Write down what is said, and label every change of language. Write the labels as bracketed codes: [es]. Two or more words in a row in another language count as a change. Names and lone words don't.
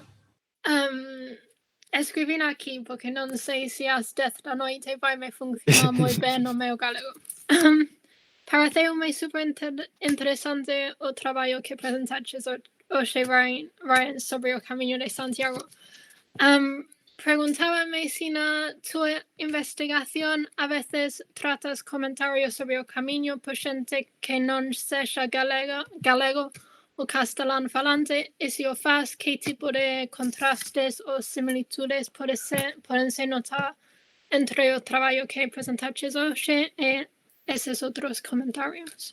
[pt] escrevi aqui porque não sei se às 10 da noite vai me funcionar muito bem no meu galego. Pareceu-me super interessante o trabalho que apresentaste hoje, Ryan, sobre o caminho de Santiago. [gl] Preguntaba-me si na tua investigación a veces tratas comentarios sobre o camiño por xente que non sexa galego ou castelán falante, e se o faz, que tipo de contrastes ou similitudes podense notar entre o traballo que presentaches hoxe e eses outros comentarios?